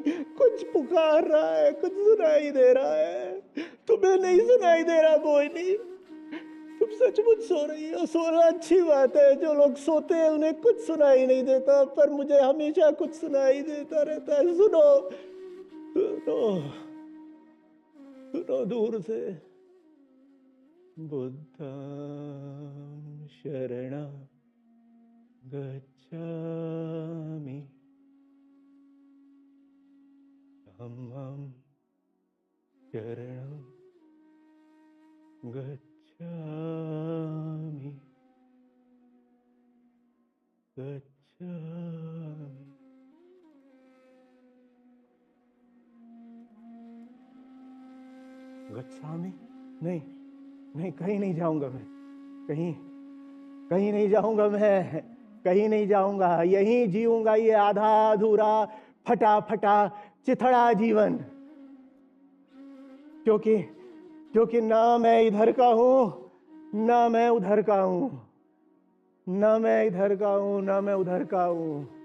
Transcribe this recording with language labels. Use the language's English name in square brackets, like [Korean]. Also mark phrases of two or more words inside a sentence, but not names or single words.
[Hindi] कुछ पुकार रहा है, कुछ सुनाई दे रहा है, तुम्हें नहीं सुनाई दे रहा मोहिनी। तुम सचमुच सो रही हो। सोना अच्छी बात है, जो लोग सोते हैं उन्हें कुछ सुनाई नहीं देता, पर मुझे हमेशा कुछ सुनाई देता रहता है। सुनो सुनो सुनो दूर से। [Pali] बुद्धं शरणं गच्छामि, धम्मं शरणं गच्छामि, गच्छामि। गच्छामि? [Hindi] नहीं नहीं, कहीं नहीं जाऊंगा मैं, कहीं कहीं नहीं जाऊंगा मैं, कहीं नहीं जाऊंगा। यहीं जीऊंगा ये आधा अधूरा, फटा फटा, चिथड़ा जीवन, क्योंकि क्योंकि ना मैं इधर का हूं ना मैं उधर का हूं, ना मैं इधर का हूं ना मैं उधर का हूं।